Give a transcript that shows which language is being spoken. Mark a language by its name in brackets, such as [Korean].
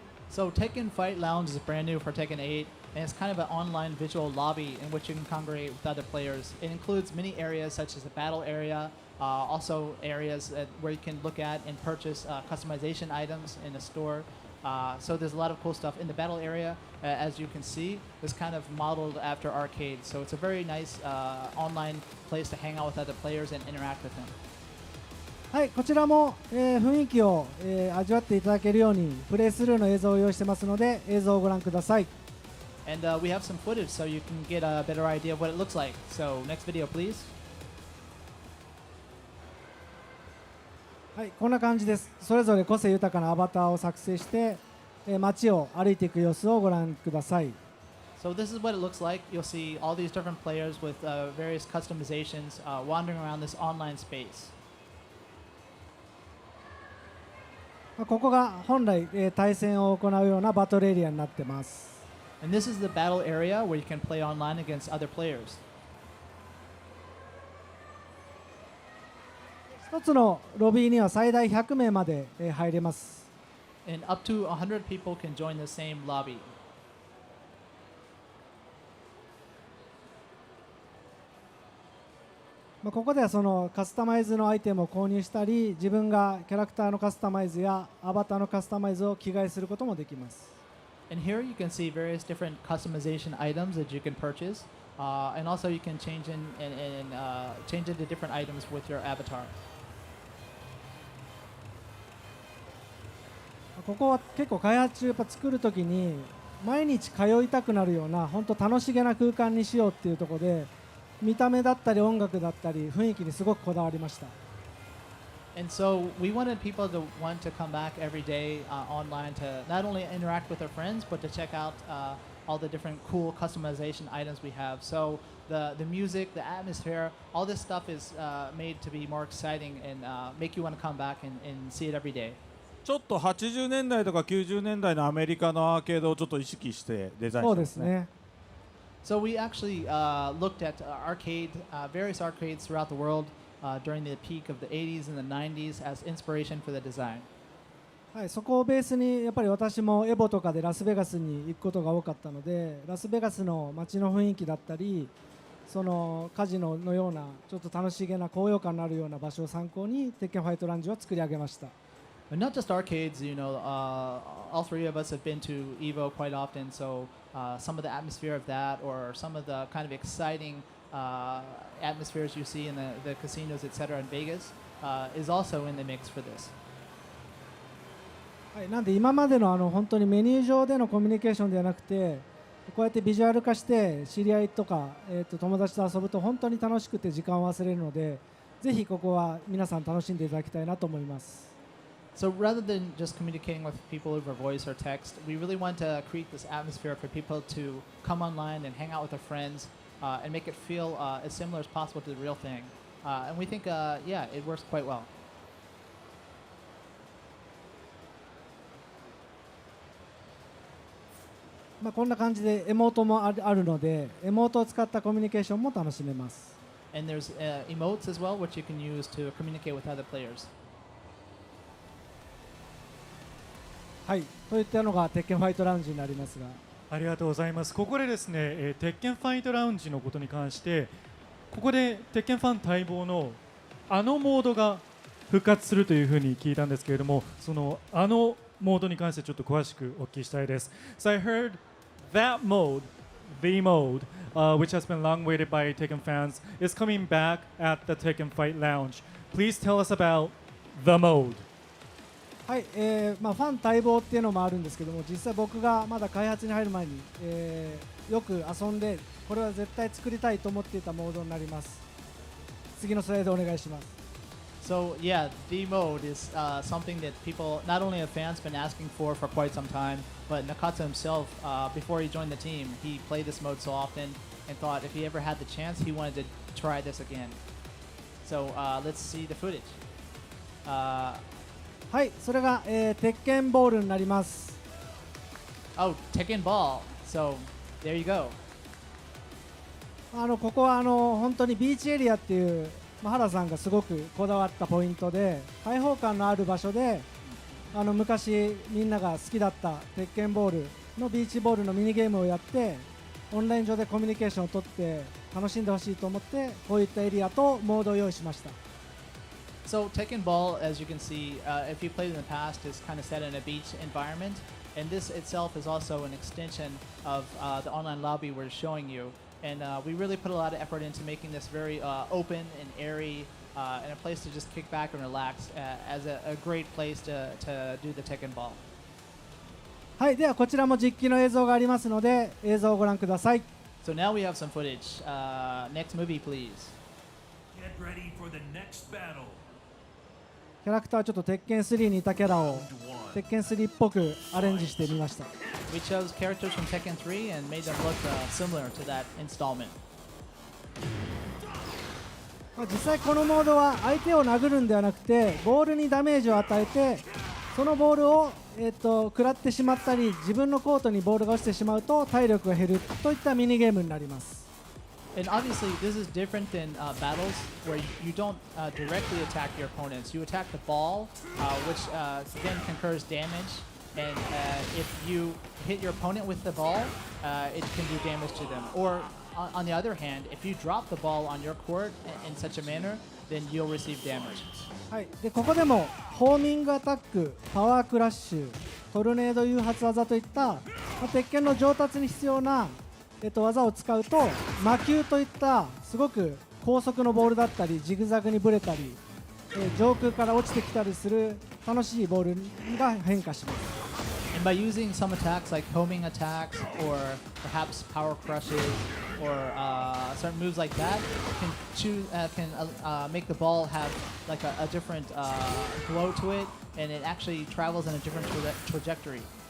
[English] So Tekken Fight Lounge is brand new for Tekken 8, and it's kind of an online visual lobby in which you can congregate with other players. It includes many areas such as the battle area, also areas where you can look at and purchase customization items in the store. So there's a lot of cool stuff in the battle area. As you can see, it's kind of modeled after arcade. So it's a very nice online place to hang out with other players and interact with them. [Japanese] はい、こちらも、雰囲気を、味わっていただけるようにプレイスルーの映像を用意してますので、映像をご覧ください。 [English] And we have some footage so you can get a better idea of what it looks like. So next video, please. [Japanese] はい、こんな感じです。それぞれ個性豊かなアバターを作成して、街を歩いていく様子をご覧ください。 [English] So this is what it looks like. You'll see all these different players with various customizations wandering around this online space. [Japanese] ここが本来、対戦を行うようなバトルエリアになっています。 [English] And this is the battle area where you can play online against other players. [Japanese] 一つのロビーには最大100名まで、入れます。 [English] And up to 100 people can join the same lobby. [Japanese] ここではそのカスタマイズのアイテムを購入したり、自分がキャラクターのカスタマイズやアバターのカスタマイズを着替えすることもできます。 [English] And here you can see various different customization items that you can purchase, and also you can change change into different items with your avatar. [Japanese] ここは結構開発中やっぱ作るときに毎日通いたくなるような本当楽しげな空間にしようっていうところで、見た目だったり音楽だったり雰囲気にすごくこだわりました。 [English] And so we wanted people to want to come back every day online to not only interact with their friends, but to check out all the different cool customization items we have. So the music, the atmosphere, all this stuff is made to be more exciting and make you want to come back and see it every day. [Japanese] ちょっと80年代とか90年代のアメリカのアーケードをちょっと意識してデザインしてますね。 [English] So we actually looked at various arcades throughout the world during the peak of the 80s and the 90s as inspiration for the design. [Japanese] はい、そこをベースにやっぱり私もエボとかでラスベガスに行くことが多かったので、ラスベガスの街の雰囲気だったり、そのカジノのようなちょっと楽しげな高揚感のあるような場所を参考に鉄拳ファイトラウンジを作り上げました。 [English] But not just arcades, all three of us have been to Evo quite often, so some of the atmosphere of that or some of the kind of exciting atmospheres you see in the casinos, etc. in Vegas is also in the mix for this. [Japanese] はい、なんで今までの本当にメニュー上でのコミュニケーションではなくて、こうやってビジュアル化して知り合いとか、友達と遊ぶと本当に楽しくて時間を忘れるので、ぜひここは皆さん楽しんでいただきたいなと思います。 [English] So rather than just communicating with people over voice or text, we really want to create this atmosphere for people to come online and hang out with their friends and make it feel as similar as possible to the real thing. And we think, yeah, it works quite well. は [Japanese] こんな感じでエモートもあるので、エモートを使ったコミュニケーションも楽しめます。 [English] And there's emotes as well, which you can use to communicate with other players. [Japanese] はい、といったのが鉄拳ファイトラウンジになりますが。ありがとうございます。ここでですね、鉄拳ファイトラウンジのことに関して、ここで鉄拳ファン待望のあのモードが復活するというふうに聞いたんですけれども、そのあのモードに関してちょっと詳しくお聞きしたいです。 [English] So I heard that mode, the mode, which has been long waited by Tekken fans, is coming back at the Tekken Fight Lounge. Please tell us about the mode. [Japanese] はい、ファン待望っていうのもあるんですけども、実際僕がまだ開発に入る前に、よく遊んで、これは絶対作りたいと思っていたモードになります。次のスライドお願いします。 [English] So yeah, the mode is something that people, not only have fans, been asking for quite some time, but Nakata himself, before he joined the team, he played this mode so often and thought if he ever had the chance, he wanted to try this again. So let's see the footage. [Japanese] はい、それが、鉄拳ボールになります。 [English] Oh, Tekken Ball. So there you go. [Japanese] ここは本当にビーチエリアっていう原さんがすごくこだわったポイントで、開放感のある場所で昔みんなが好きだった鉄拳ボールのビーチボールのミニゲームをやって、オンライン上でコミュニケーションをとって楽しんでほしいと思って、こういったエリアとモードを用意しました。 [English] So Tekken Ball, as you can see, if you played in the past, is kind of set in a beach environment, and this itself is also an extension of the online lobby we're showing you. And we really put a lot of effort into making this very open and airy, and a place to just kick back and relax, as a great place to do the Tekken Ball. [Japanese] はい、ではこちらも実機の映像がありますので、映像をご覧ください。 [English] So now we have some footage. Next movie, please. Get ready for the next battle. [Japanese] キャラクターちょっと鉄拳3にいたキャラを鉄拳3っぽくアレンジしてみました。 [English] We chose characters from Tekken 3 and made them look similar to that installment. [Japanese] 実際このモードは相手を殴るんではなくて、ボールにダメージを与えて、そのボールを食らってしまったり、自分のコートにボールが落ちてしまうと体力が減るといったミニゲームになります。 [English] And obviously, this is different than battles where you don't directly attack your opponents. You attack the ball, which then concurs damage. And if you hit your opponent with the ball, it can do damage to them. Or on the other hand, if you drop the ball on your court in such a manner, then you'll receive damage. [Japanese] はい、でここでもホーミングアタック、パワークラッシュ、トルネード誘発技といった、鉄拳の上達に必要な技を使うと、魔球といったすごく高速のボールだったり、ジグザグにブレたり、上空から落ちてきたりする楽しいボールが変化します。 [English] And by using some attacks like homing attacks or perhaps power crushes or certain moves like that, can make the ball have like a different glow to it, and it actually travels in a different trajectory.